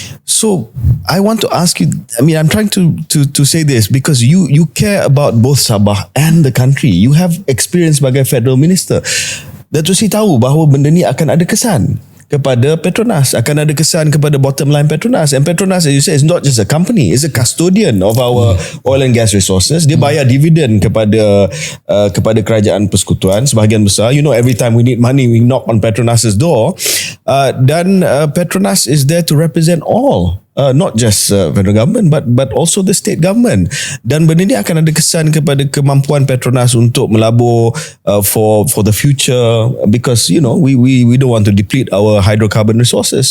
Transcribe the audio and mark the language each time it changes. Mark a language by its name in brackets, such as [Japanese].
[English] So I want to ask you, I mean, I'm trying to say this because you care about both Sabah and the country. You have experience [Malay] sebagai federal minister. Datuk Seri tahu bahawa benda ni akan ada kesan kepada Petronas, akan ada kesan kepada bottom line Petronas. [English] And Petronas, as you say, is not just a company, it's a custodian of our oil and gas resources. [Malay] Dia bayar dividen kepada kerajaan persekutuan sebahagian besar. [English] You know, every time we need money, we knock on Petronas's door. [Malay] Dan [English] Petronas is there to represent all, not just federal government but also the state government. [Malay] Dan benda ni akan ada kesan kepada kemampuan Petronas untuk melabur [English] for the future, because you know we don't want to deplete our hydrocarbon resources.